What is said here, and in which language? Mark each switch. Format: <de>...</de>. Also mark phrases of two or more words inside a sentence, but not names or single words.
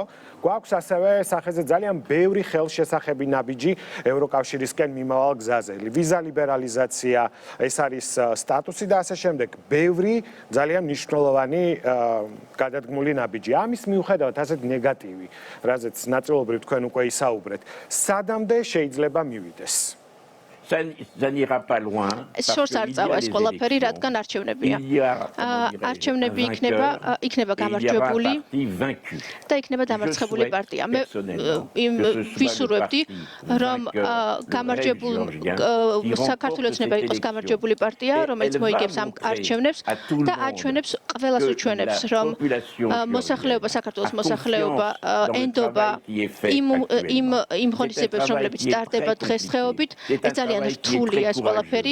<ka>გვაქვს ასევე სახეზე ძალიან ბევრი ხელშესახები ნაბიჯი ევროკავშირისკენ მიმავალ გზაზე. ვიზა ლიბერალიზაცია, ეს არის სტატუსი და ასე შემდეგ. ბევრი ძალიან მნიშვნელოვანი გადადგმული ნაბიჯი. ამის მიუხედავად ასეთ ნეგატივი, რაზეც ნაწილობრივ თქვენ უკვე ისაუბრეთ, სადამდე შეიძლება მივიდეს?</ka> <fr>Ça n'ira pas loin.</fr> <ka>შორს არ წავა ეს ყველაფერი, რადგან არჩევნებია. არჩევნები იქნება გამარჯვებული და იქნება დამარცხებული პარტია. მე ვისურვებდი, რომ გამარჯვებულ საქართველოს ნება იყოს გამარჯვებული პარტია, რომელიც მოიგებს ამ არჩევნებს და აჩვენებს ყველას უჩვენებს, რომ მოსახლეობა, საქართველოს მოსახლეობა ენდობა იმ ღონისძიებებს, რომლებიც ტარდება დღესდღეობით, ეს ძალიან რთულია ეს ყველაფერი.</ka>